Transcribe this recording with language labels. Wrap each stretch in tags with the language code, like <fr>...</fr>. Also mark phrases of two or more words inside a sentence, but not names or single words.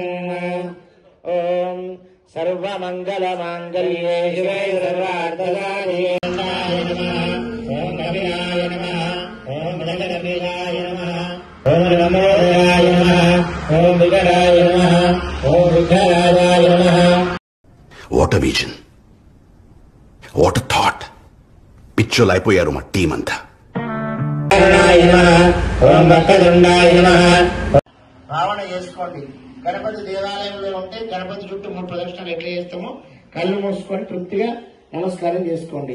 <sa>ॐ सर्वमङ्गलमाङ्गल्ये शिवे सर्वार्थसाधिके ॐ कपिलाय नमः, ॐ जगदपीठाय नमः, ॐ नमोदयाय नमः, ॐ विकराय नमः, ॐ विघ्नराजाय नमः।</sa> <en>What a vision, what a thought.</en> <te>పిచ్చోలైపోయారు మా టీం అంతా.</te> <sa>ओं वक्रतुण्डाय नमः.</sa> <te>భావన చేసుకోండి. గణపతి దేవాలయంలో ఉంటే గణపతి చుట్టూ 3 ప్రదక్షిణలు ఎట్లా చేస్తామో కళ్ళు మూసుకొని తృప్తిగా నమస్కారం చేసుకోండి.</te>